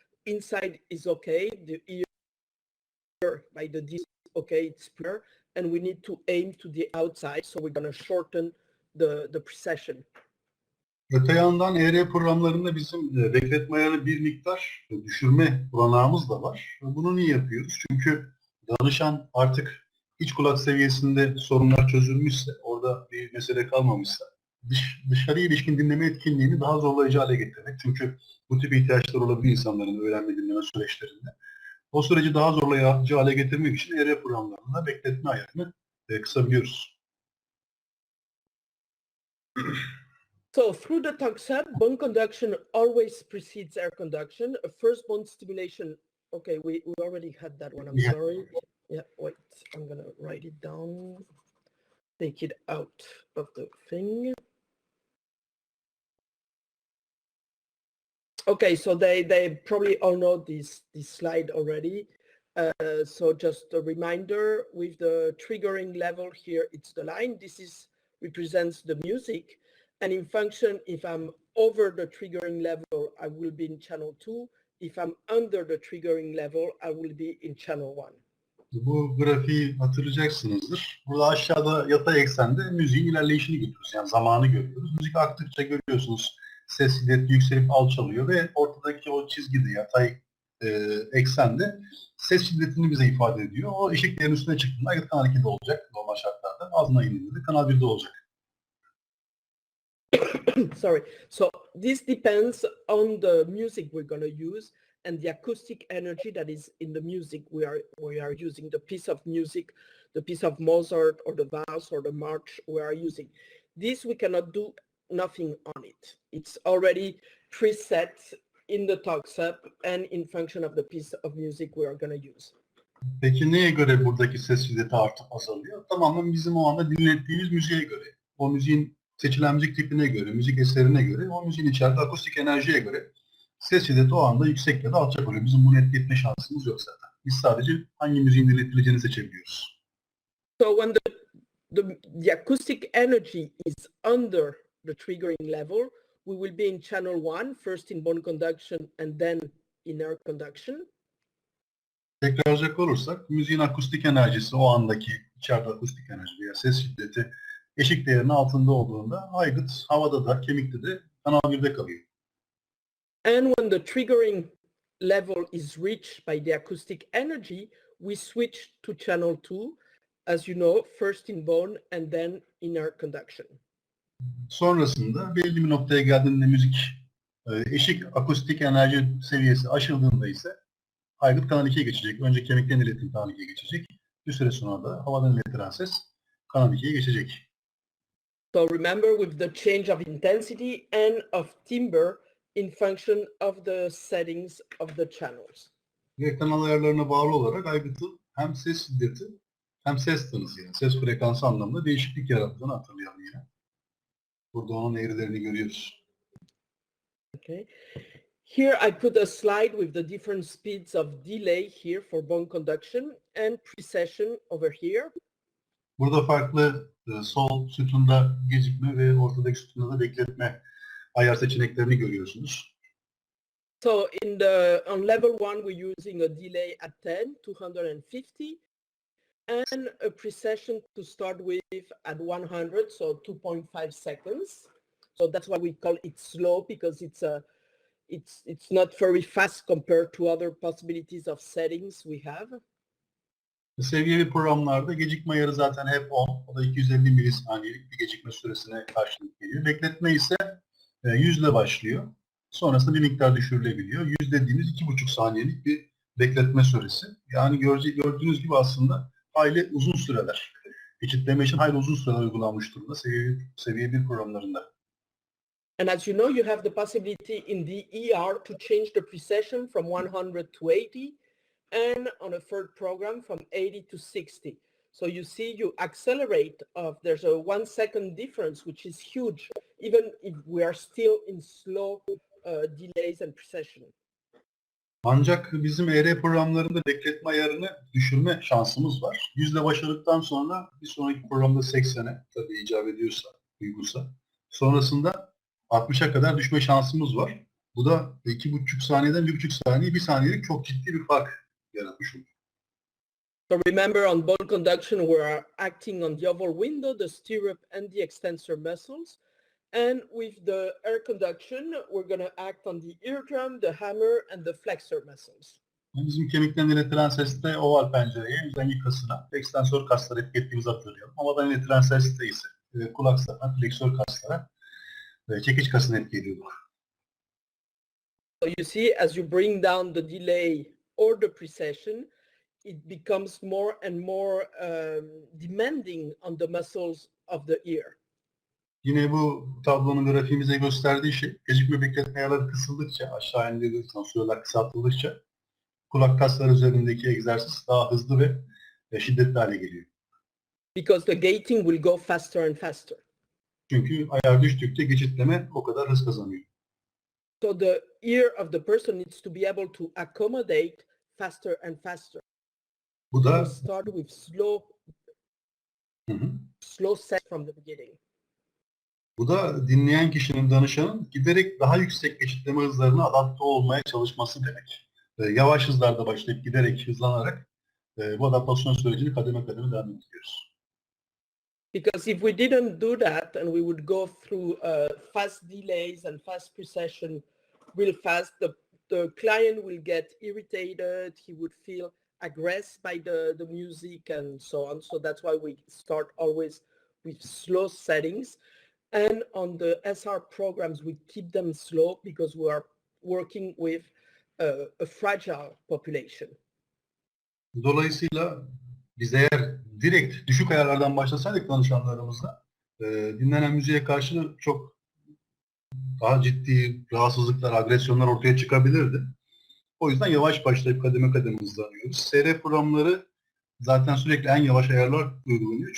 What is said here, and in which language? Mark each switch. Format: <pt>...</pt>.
<en>Inside is okay, the ear by the disc, okay, it's clear, and we need to aim to the outside, so we're going to shorten the precession.</en> <tr>Öte yandan ER programlarında bizim bekletme ayarını bir miktar düşürme olanağımız da var. Bunu niye yapıyoruz? Çünkü danışan artık iç kulak seviyesinde sorunlar çözülmüşse, orada bir mesele kalmamışsa, dışarıya ilişkin dinleme etkinliğini daha zorlayıcı hale getirmek. Çünkü bu tip ihtiyaçları olabilir insanların öğrenme dinleme süreçlerinde. O süreci daha zorlayıcı hale getirmek için ER programlarında bekletme ayarını kısabiliyoruz.</tr> <en>So through the talk-up, bone conduction always precedes air conduction. A first bone stimulation, okay, we already had that one, I'm sorry. Yeah, wait, I'm gonna write it down. Take it out of the thing. Okay, so they probably all know this slide already. So just a reminder, with the triggering level here, it's the line. This represents the music. And in function, if I'm over the triggering level, I will be in channel 2. If I'm under the triggering level, I will be in channel 1.</en> <tr>Bu grafiği hatırlayacaksınızdır. Burada aşağıda yatay eksende müziğin ilerleyişini görüyoruz. Yani zamanı görüyoruz. Müzik aktıkça görüyorsunuz ses şiddeti yükselip alçalıyor ve ortadaki o çizgide yatay eksende ses şiddetini bize ifade ediyor. O eşik değerin üstüne çıktığında aygıt kanal 2'de olacak normal şartlarda. Altına indiğinde de kanal 1'de olacak.</tr> <en>Sorry. So this depends on the music we're going to use and the acoustic energy that is in the music we are using, the piece of music, the piece of Mozart or the Vals or the March we are using. This we cannot do nothing on it. It's already preset in the talks-up and in function of the piece of music we are going to use.</en> <tr>Peki neye göre buradaki ses şiddeti artıp azalıyor? Tamamen bizim o anda dinlettiğimiz müziğe göre. O müziğin seçilen müzik tipine göre, müzik eserine göre, o müziğin içeride akustik enerjiye göre ses şiddeti o anda yüksek ya da alçak oluyor. Bizim bunu etki etme şansımız yok zaten. Biz sadece hangi müziğin dinletileceğini seçebiliyoruz.</tr> <en>So when the acoustic energy is under the triggering level, we will be in channel 1, first in bone conduction and then in air conduction.</en> <tr>Tekrarlayacak olursak, müziğin akustik enerjisi o andaki içeride akustik enerji veya ses şiddeti eşik değerinin altında olduğunda aygıt havada da kemikte de kanal 1'de kalıyor.</tr> <en>And when the triggering level is reached by the acoustic energy, we switch to channel 2, as you know, first in bone and then in air conduction.</en> <tr>Sonrasında belli bir noktaya geldiğinde müzik eşik akustik enerji seviyesi aşıldığında ise aygıt kanal 2'ye geçecek. Önce kemikten iletim kanal 2'ye geçecek. Bir süre sonra da havadan iletilen ses kanal 2'ye geçecek.</tr> <en>So remember, with the change of intensity and of timbre in function of the settings of the channels.</en> <tr>Ve kanal ayarlarına bağlı olarak aygıtın hem ses şiddeti hem ses tınısı yani ses frekansı anlamında değişiklik yarattığını hatırlayalım yine. Burada onun eğrilerini görüyoruz.</tr> <en>Okay. Here I put a slide with the different speeds of delay here for bone conduction and precession over here.</en> <tr>Burada farklı sol sütunda gecikme ve ortadaki sütunda da bekletme ayar seçeneklerini görüyorsunuz.</tr> <en>So on level 1 we're using a delay at 10, 250, and a precession to start with at 100, so 2.5 seconds. So that's why we call it slow, because it's not very fast compared to other possibilities of settings we have.</en> <tr>Seviyevi programlarda gecikme ayarı zaten hep 10. O da 250 milisaniyelik bir gecikme süresine karşılık geliyor. Bekletme ise 100 ile başlıyor. Sonrasında bir miktar düşürülebiliyor. 100 dediğimiz 2,5 saniyelik bir bekletme süresi. Yani gördüğünüz gibi aslında hayli uzun süreler. Eşitleme için hayli uzun süreler uygulanmış durumda seviye 1 programlarında.</tr> <en>And as you know, you have the possibility in the ER to change the precession from 100 to 80, and on a third program from 80 to 60. So you see, you accelerate there's a 1 second difference, which is huge, even if we are still in slow delays and precession.</en> <tr>Ancak bizim ER programlarında bekletme ayarını düşürme şansımız var. 100 ile başladıktan sonra bir sonraki programda 80'e tabii icap ediyorsa, uygunsa. Sonrasında 60'a kadar düşme şansımız var. Bu da 2,5 saniyeden 1,5 saniye, 1 saniyelik çok ciddi bir fark yaratmış olur.</tr> <en>So remember, on bone conduction, we are acting on the oval window, the stirrup, and the extensor muscles. And with the air conduction, we're going to act on the eardrum, the hammer, and the flexor muscles.</en> <tr>Bizim kemikten iletilen seste oval pencereye, üzengi kasına, ekstensör kaslara etki ettiğimizi hatırlayalım. Havadan iletilen seste ise kulak zarına, fleksör kaslara, çekiç kasına etki ediyor.</tr> <en>So you see, as you bring down the delay or the precession, it becomes more and more demanding on the muscles of the ear.</en> <tr>Yine bu tablonun grafiğimize gösterdiği şey, gecikme bekletme ayarları kısıldıkça, aşağı indirilirken, süreler kısaltıldıkça kulak kasları üzerindeki egzersiz daha hızlı ve şiddetli hale geliyor.</tr> <en>Because the gating will go faster and faster.</en> <tr>Çünkü ayar düştükçe geçitleme o kadar hız kazanıyor.</tr> <en>So the ear of the person needs to be able to accommodate faster and faster.</en> <tr>Bu da</tr> <en>Start with slow set from the beginning.</en> <tr>Bu da dinleyen kişinin, danışanın giderek daha yüksek geçitleme hızlarına adapte olmaya çalışması demek. Yavaş hızlarda başlayıp giderek hızlanarak bu adaptasyon sürecini kademe kademe devam ediyoruz.</tr> <en>Because if we didn't do that and we would go through fast delays and fast precession real fast, the client will get irritated, he would feel aggressed by the music and so on. So that's why we start always with slow settings. And on the SR programs, we keep them slow because we are working with a fragile population.</en> <tr>Dolayısıyla biz eğer direkt düşük ayarlardan başlasaydık danışanlarımızla dinlenen müziğe karşı çok daha ciddi rahatsızlıklar, agresyonlar ortaya çıkabilirdi. O yüzden yavaş başlayıp kademe kademe hızlanıyoruz. SR programları zaten sürekli en yavaş ayarlar uygulanıyor.</tr>